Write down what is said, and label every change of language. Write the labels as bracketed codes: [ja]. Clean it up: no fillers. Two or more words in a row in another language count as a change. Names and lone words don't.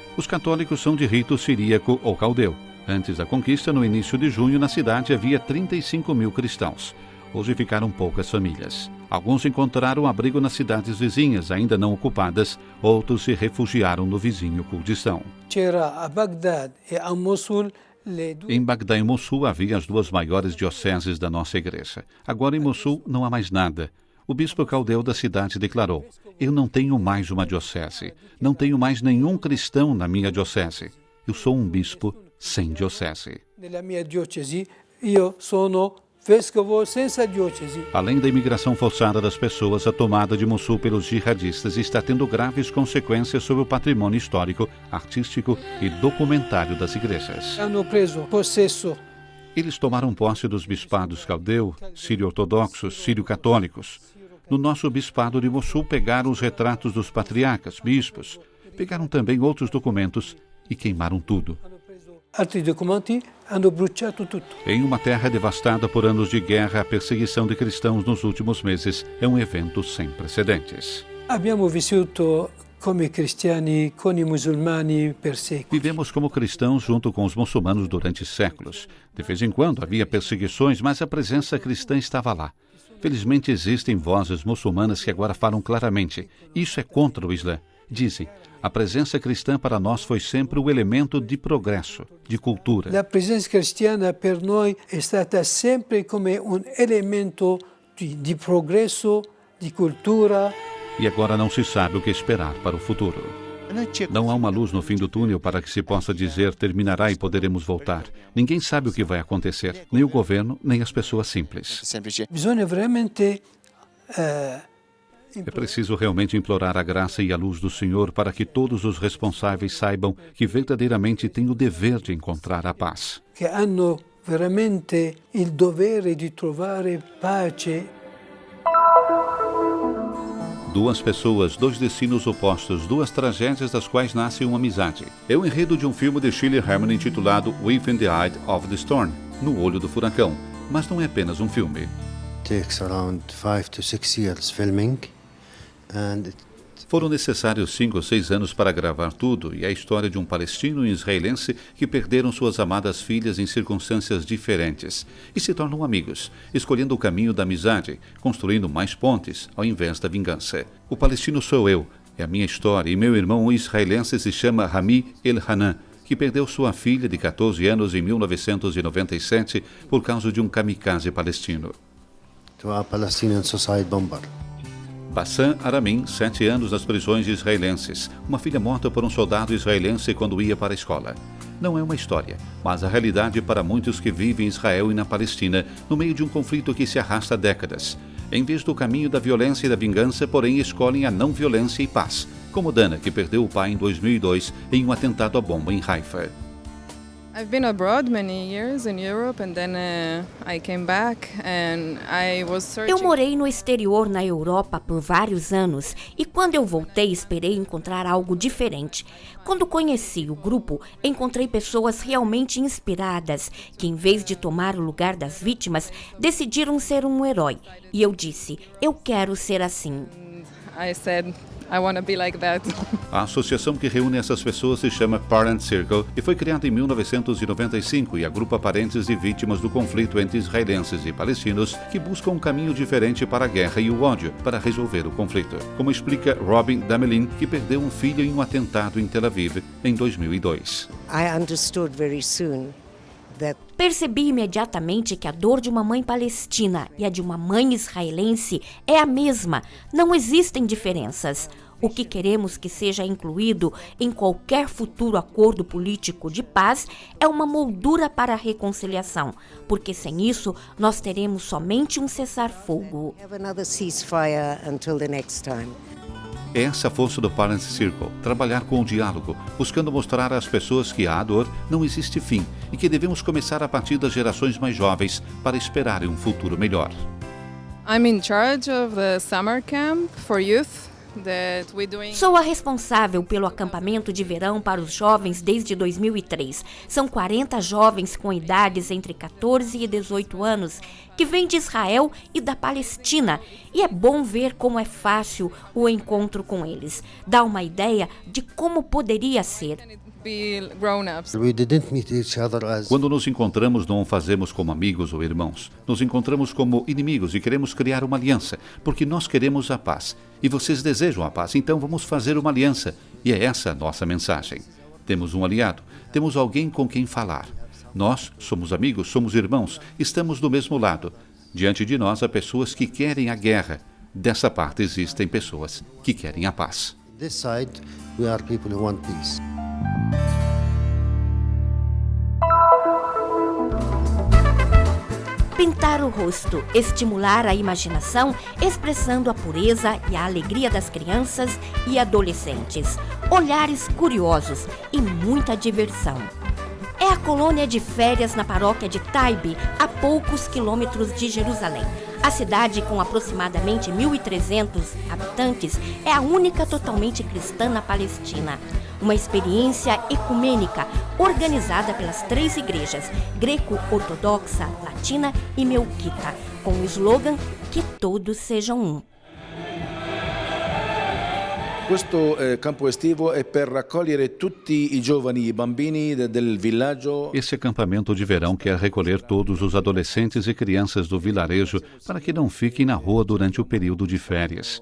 [pt] Os católicos são de rito siríaco ou caldeu. Antes da conquista, no início de junho, na cidade havia 35 mil cristãos. Hoje ficaram poucas famílias. Alguns encontraram abrigo nas cidades vizinhas, ainda não ocupadas. Outros se refugiaram no vizinho Kurdistão. [it] C'era a Bagdad e a Mosul le due. [pt] Em Bagdá e Mossul havia as duas maiores dioceses da nossa igreja. Agora em Mossul não há mais nada. O bispo caldeu da cidade declarou: eu não tenho mais uma diocese. Não tenho mais nenhum cristão na minha diocese. Eu sou um bispo sem diocese. [it] Nella mia diocesi io sono vescovo senza diocesi. [pt] Além da imigração forçada das pessoas, a tomada de Mossul pelos jihadistas está tendo graves consequências sobre o patrimônio histórico, artístico e documentário das igrejas. [it] Hanno preso possesso [pt] Eles tomaram posse dos bispados caldeu, sírio-ortodoxos, sírio-católicos. No nosso bispado de Mossul pegaram os retratos dos patriarcas, bispos, pegaram também outros documentos e queimaram tudo. [it] altri documenti, hanno bruciato tutto. [pt] Em uma terra devastada por anos de guerra, a perseguição de cristãos nos últimos meses é um evento sem precedentes. [it] Abbiamo vissuto come cristiani con i musulmani per secoli. [pt] Vivemos como cristãos junto com os muçulmanos durante séculos. De vez em quando havia perseguições, mas a presença cristã estava lá. Felizmente existem vozes muçulmanas que agora falam claramente: isso é contra o Islã. Dizem: a presença cristã para nós foi sempre o elemento de progresso, de cultura. [it] La presenza cristiana per noi è stata sempre come un elemento di progresso, di cultura. [pt] E agora não se sabe o que esperar para o futuro. Não há uma luz no fim do túnel para que se possa dizer terminará e poderemos voltar. Ninguém sabe o que vai acontecer, nem o governo, nem as pessoas simples. [it] Semplice. Bisogna veramente [pt] É preciso realmente implorar a graça e a luz do Senhor para que todos os responsáveis saibam que verdadeiramente têm o dever de encontrar a paz. [it] che hanno veramente il dovere di trovare pace. [pt] Duas pessoas, dois destinos opostos, duas tragédias das quais nasce uma amizade. É o enredo de um filme de Shirley Herman intitulado Within the Eye of the Storm, No Olho do Furacão. Mas não é apenas um filme. [en] Takes around 5 to 6 years filming, and [pt] Foram necessários 5 ou 6 anos para gravar tudo, e é a história de um palestino e um israelense que perderam suas amadas filhas em circunstâncias diferentes e se tornam amigos, escolhendo o caminho da amizade, construindo mais pontes ao invés da vingança. O palestino sou eu, é a minha história, e meu irmão o israelense se chama Rami El-Hanan, que perdeu sua filha de 14 anos em 1997 por causa de um kamikaze palestino. [en] to a Palestinian suicide bomber. [pt] Bassam Aramin, 7 anos nas prisões israelenses. Uma filha morta por um soldado israelense quando ia para a escola. Não é uma história, mas a realidade para muitos que vivem em Israel e na Palestina, no meio de um conflito que se arrasta há décadas. Em vez do caminho da violência e da vingança, porém, escolhem a não violência e paz. Como Dana, que perdeu o pai em 2002 em um atentado à bomba em Haifa. [en] I've been abroad many years in Europe and then I came back and I was searching. [pt] Eu morei no exterior na Europa por vários anos e quando eu voltei esperei encontrar algo diferente. Quando conheci o grupo, encontrei pessoas realmente inspiradas que em vez de tomar o lugar das vítimas, decidiram ser um herói. E eu disse, eu quero ser assim. [en] I said I want to be like that. [pt] A associação que reúne essas pessoas se chama Parent Circle e foi criada em 1995 e agrupa parentes de vítimas do conflito entre israelenses e palestinos que buscam um caminho diferente para a guerra e o ódio para resolver o conflito. Como explica Robin Damelin, que perdeu um filho em um atentado em Tel Aviv em 2002. [en] I understood very soon that [pt] Percebi imediatamente que a dor de uma mãe palestina e a de uma mãe israelense é a mesma. Não existem diferenças. O que queremos que seja incluído em qualquer futuro acordo político de paz é uma moldura para a reconciliação, porque sem isso nós teremos somente um cessar-fogo. [en] Have another ceasefire until the next time. [pt] Essa é a força do Parents Circle, trabalhar com o diálogo, buscando mostrar às pessoas que à dor não existe fim e que devemos começar a partir das gerações mais jovens para esperarem um futuro melhor. [en] I'm in charge of the summer camp for youth that we're doing. [pt] Sou a responsável pelo acampamento de verão para os jovens desde 2003. São 40 jovens com idades entre 14 e 18 anos que vêm de Israel e da Palestina. E é bom ver como é fácil o encontro com eles. Dá uma ideia de como poderia ser. [en] Be grown-ups. We didn't meet each other as [pt] Quando nos encontramos, não o fazemos como amigos ou irmãos. Nos encontramos como inimigos e queremos criar uma aliança, porque nós queremos a paz. E vocês desejam a paz, então vamos fazer uma aliança. E é essa a nossa mensagem. Temos um aliado, temos alguém com quem falar. Nós somos amigos, somos irmãos, estamos do mesmo lado. Diante de nós há pessoas que querem a guerra. Dessa parte existem pessoas que querem a paz. [en] this side, we are people who want peace. [pt] Pintar o rosto, estimular a imaginação, expressando a pureza e a alegria das crianças e adolescentes. Olhares curiosos e muita diversão. É a colônia de férias na paróquia de Taibe, a poucos quilômetros de Jerusalém. A cidade, com aproximadamente 1.300 habitantes, é a única totalmente cristã na Palestina. Uma experiência ecumênica organizada pelas 3 igrejas, greco-ortodoxa, latina e melquita, com o slogan que todos sejam um. [it] Questo campo estivo è per raccogliere tutti i giovani e bambini del villaggio. [pt] Esse acampamento de verão quer recolher todos os adolescentes e crianças do vilarejo para que não fiquem na rua durante o período de férias.